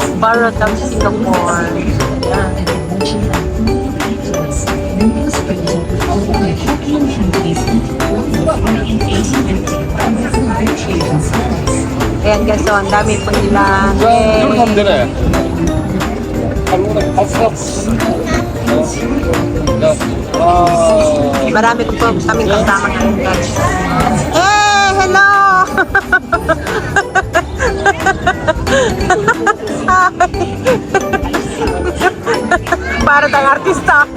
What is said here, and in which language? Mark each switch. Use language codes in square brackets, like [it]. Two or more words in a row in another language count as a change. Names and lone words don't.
[en] parrot of Singapore. [tl] Ayan guys, so ang dami po nila. [ko] 이렇게 하면 되네. 한국에 갔어. [tl] Marami ko po kaming kasama ngayon guys. Hello! Para tayong artista.